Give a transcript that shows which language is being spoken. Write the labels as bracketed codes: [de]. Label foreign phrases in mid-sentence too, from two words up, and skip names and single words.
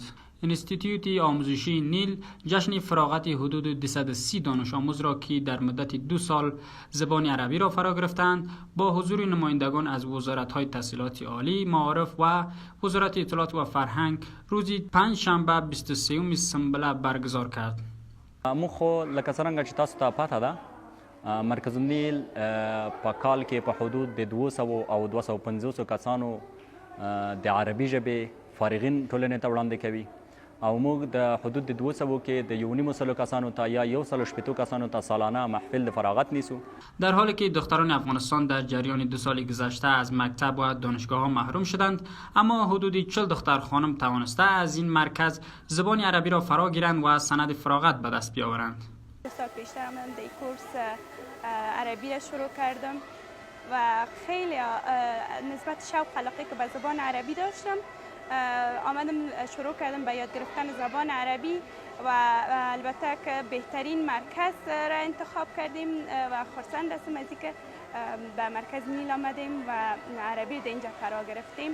[fa] انستیتیوت آموزشی نیل جشن فراغت حدود 230 دانش آموز را که در مدت 2 سال زبان عربی را فرا گرفتند، با حضور نمایندگان از وزارت‌های تحصیلات عالی، معارف و وزارت اطلاعات و فرهنگ روز 5 شنبه 23 سنبله برگزار کرد. [ps] مخو لکه څنګه چې تاسو ته پته ده، مرکز النیل په کال کې په حدود د 200 او 250 کسانو د عربي ژبې فارغین ټولنې ته وړاندې کوي، او موږ د حدود د 200 کې د 1.5 کسانو ته یا 180 کسانو ته سالانه محفل د فراغت نیسو. [fa] در حالی که دختران افغانستان در جریان 2 سال گذشته از مکتب و دانشگاه ها محروم شدند، اما حدود 40 دختر خانم توانسته از این مرکز زبان عربی را فرا گیرند و سند فراغت به دست بیاورند. 2 سال پیشتر من دی کورس عربی را شروع کردم و خیلی نسبت شوق علاقه که به زبان عربی داشتم، آمدم شروع کردم به یاد گرفتن زبان عربی و البته که بهترین مرکز را انتخاب کردیم و خرسند هستم از اینکه به مرکز نیل آمدیم و عربی در اینجا فرا گرفتیم.